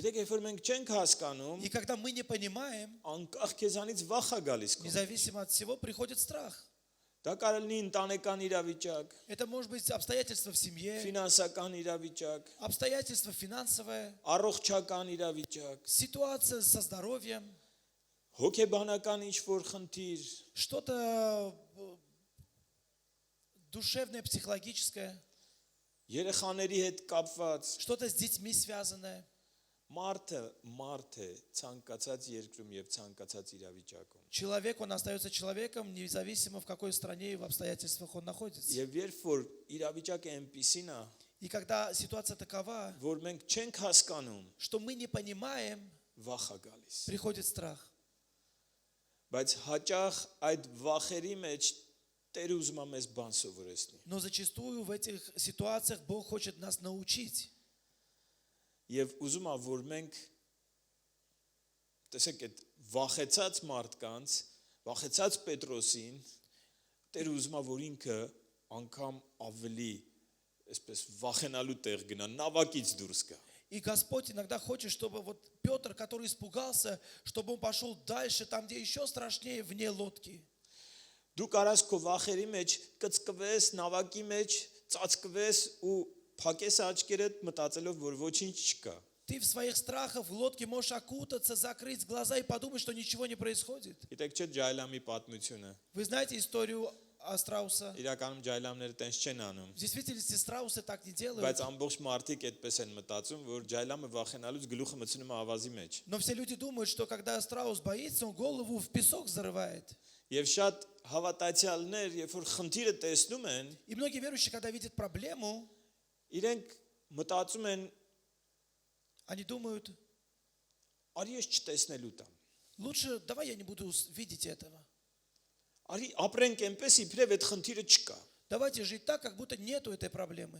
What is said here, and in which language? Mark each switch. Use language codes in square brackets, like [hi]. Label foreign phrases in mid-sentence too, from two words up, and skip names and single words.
[hy] Գիտեք, երբ որ մենք չենք հասկանում, [ru] И когда мы не понимаем, [hy] անկախ քեզանից վախ է գալիս քո։ [ru] независимо от всего, приходит страх. [hy] Դա կարող լինի ընտանեկան իրավիճակ, [ru] Это может быть обстоятельства в семье, [hy] ֆինանսական իրավիճակ, [ru] обстоятельства финансовые, [hy] առողջական իրավիճակ, [ru] ситуация со здоровьем, [hy] հոգեբանական ինչ-որ խնդիր, [ru] что-то душевное, психологическое, [hy] երեխաների հետ կապված, [ru] что-то с детьми связанное. [hy] Մարդը ցանկացած երկրում եւ ցանկացած իրավիճակում։ [ru] Человек, он остается человеком, независимо в какой стране и в обстоятельствах он находится. [hy] Եվ երբ որ իրավիճակը այնպիսին է, [ru] И когда ситуация такова, [hy] որ մենք չենք հասկանում, [ru] что мы не понимаем, [hy] վախ է գալիս։ [ru] приходит страх. [hy] Բայց հաճախ այդ վախերի մեջ Տերը ուզում է մեզ բան սովորեցնի։ [ru] Но зачастую в этих ситуациях Бог хочет нас научить. [hy] Եվ ուզում է, որ մենք տեսեք այդ վախեցած մարդկանց, վախեցած Պետրոսին, Տերը ուզում է, որ ինքը անգամ ավելի այսպես վախենալու տեղ գնա, նավակից դուրս գա։ [ru] И Господь иногда хочет, чтобы вот Петр, который испугался, чтобы он пошел дальше, там, где еще страшнее, вне лодки. [hy] Դու կարաս քո վախերի մեջ կծկվես, նավակի մեջ ծածկվես ու փակես աչքերդ մտածելով, որ ոչինչ չկա։ [ru] Ты в своих страхах в лодке можешь окутаться, закрыть глаза и подумать, что ничего не происходит. [hy] Գիտեք չէ Ջայլամի պատմությունը։ [ru] Вы знаете историю Страуса? [hy] Իրականում Ջայլամները տենց չեն անում։ [ru] В действительности страусы так не делают. [hy] Բայց ամբողջ մարդիկ այդպես են մտածում, որ Ջայլամը վախենալուց գլուխը մտցնում է ավազի մեջ։ [ru] Но все люди думают, что когда страус боится, он голову в песок зарывает. [hy] Եվ շատ հավատացյալներ, երբ որ խնդիրը տեսնում են, [ru] И многие верующие, когда видят проблему, [hy] իրենք մտածում են, [ru] они думают: [hy] արի ես չտեսնելու տամ։ [ru] лучше давай я не буду видеть этого. [hy] Արի ապրենք այնպես, իբրև այդ խնդիրը չկա։ [ru] Давайте жить так, как будто нету этой проблемы.